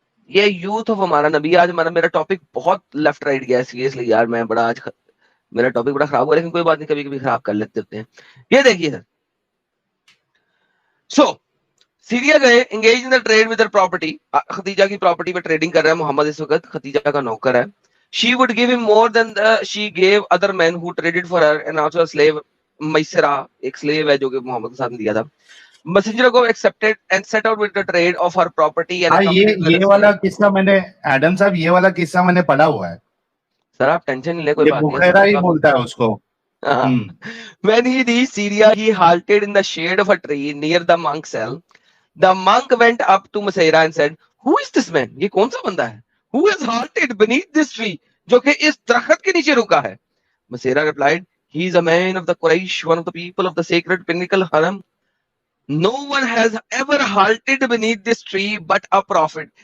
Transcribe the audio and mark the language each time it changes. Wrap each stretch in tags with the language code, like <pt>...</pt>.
<ur>یہ youth of ہمارا نبی. آج میرا ٹاپک بہت لیفٹ رائٹ گیا سیریسلی یار. میں بڑا آج میرا ٹاپک بڑا خراب ہوا, لیکن کوئی بات نہیں, کبھی کبھی خراب کر لیتے ہوتے ہیں. یہ دیکھیے سر, سو سیریا گئے,</ur> <en>Engage in trade with property.</en> <ur>Khatija کی پراپرٹی پہ ٹریڈنگ کر رہا ہے محمد اس وقت, ختیجہ کا نوکر ہے.</ur> <en>She would give him more than she gave other men who traded for her, and also a slave, Maisara,</en> <ur>ایک slave ہے جو کہ محمد کے ساتھ دیا تھا.</ur> <en>Messenger of God accepted and set out with the trade of her property and</en> <ur>یہ والا قصہ میں نے ایڈم صاحب یہ والا قصہ میں نے پڑھا ہوا ہے. سر آپ ٹینشن نہیں لے, کوئی بات نہیں. بخیرہ ہی بولتا ہے اس کو.</ur> <en>When he reached Syria, he halted in the shade of a tree near the monk's cell. The monk went up to Maisara and said, "Who is this man?"</en> <ur>یہ کون سا بندہ ہے</ur> <en>who has halted beneath this tree,</en> <ur>جو کہ اس درخت کے نیچے رکا ہے.</ur> <en>Maisara replied, he is a man of the Quraysh, one of the people of the sacred pinnacle haram. No one has ever halted beneath this tree but a prophet.</en>